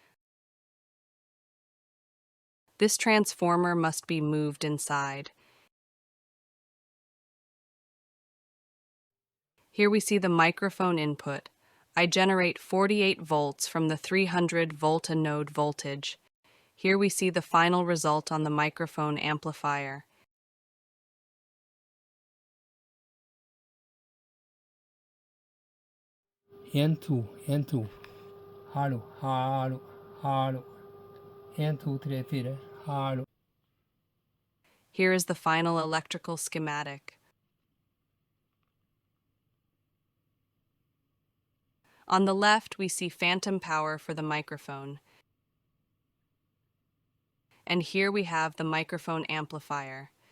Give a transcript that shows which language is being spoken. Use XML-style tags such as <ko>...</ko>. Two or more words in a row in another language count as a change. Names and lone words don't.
<en>This transformer must be moved inside. Here we see the microphone input. I generate 48 volts from the 300 volt-anode voltage. Here we see the final result on the microphone amplifier.</en> <no>En, to. Hallo, hallo, hallo. 1, 2, 3, 4. Hallo.</no> <en>Here is the final electrical schematic. On the left, we see phantom power for the microphone. And here we have the microphone amplifier.</en>